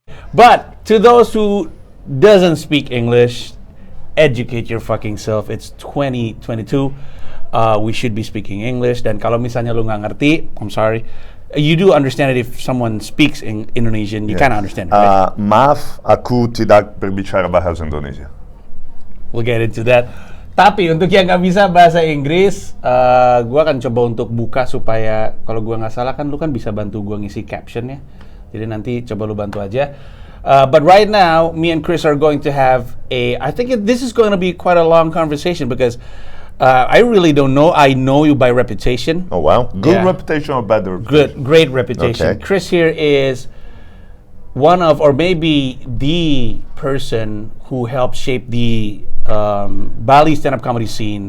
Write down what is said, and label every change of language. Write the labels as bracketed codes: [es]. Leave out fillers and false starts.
[en] But to those who doesn't speak English, educate your fucking self. It's 2022. We should be speaking English. [id] Dan kalau misalnya lu nggak ngerti, [en] I'm sorry. You do understand it if someone speaks in Indonesian. You kind of understand it, right? [id] Maaf, aku tidak berbicara bahasa Indonesia. [en] We'll get into that. [id] Tapi untuk yang nggak bisa bahasa Inggris, gue akan coba untuk buka supaya kalau gue nggak salah kan lu kan bisa bantu gue ngisi caption ya. Jadi nanti coba lu bantu aja. [en] But right now, me and Chris are going to have I think this is going to be quite a long conversation because I really don't know. I know you by reputation. Oh wow, good Yeah. reputation or bad reputation? Great reputation. Okay. Chris here is one of, or maybe the person who helped shape the Bali stand-up comedy scene